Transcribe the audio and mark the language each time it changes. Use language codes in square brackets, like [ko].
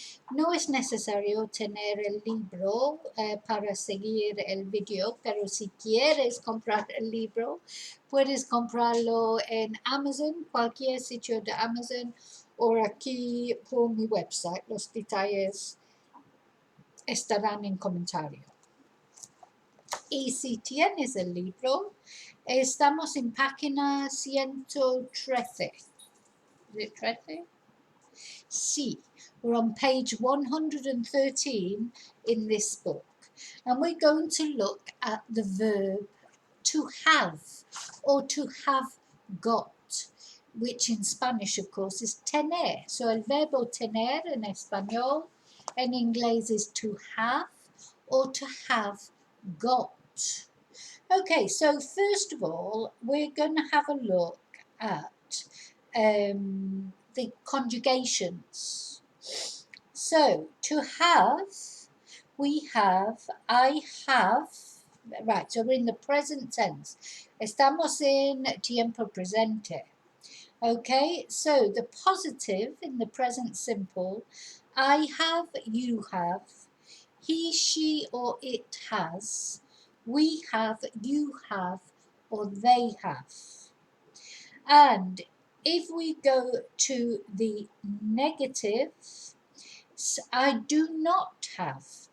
[es] No es necesario tener el libro para seguir el video, pero si quieres comprar el libro, puedes comprarlo en Amazon, cualquier sitio de Amazon, o aquí por mi website. Los detalles estarán en comentario. Y si tienes el libro, estamos en página 113. ¿Es 13? [en] Sí, we're on page 113 in this book, and we're going to look at the verb to have or to have got, which in Spanish of course is tener. So [es] el verbo tener en español en inglés [en] is to have or to have got. Okay, so first of all we're going to have a look at the conjugations. So to have, we have, I have, right, so we're in the present tense. [es] Estamos en tiempo presente. [en] Okay, so the positive in the present simple, I have, you have, he, she or it has, we have, you have, or they have. And if we go to the negative, I do not have.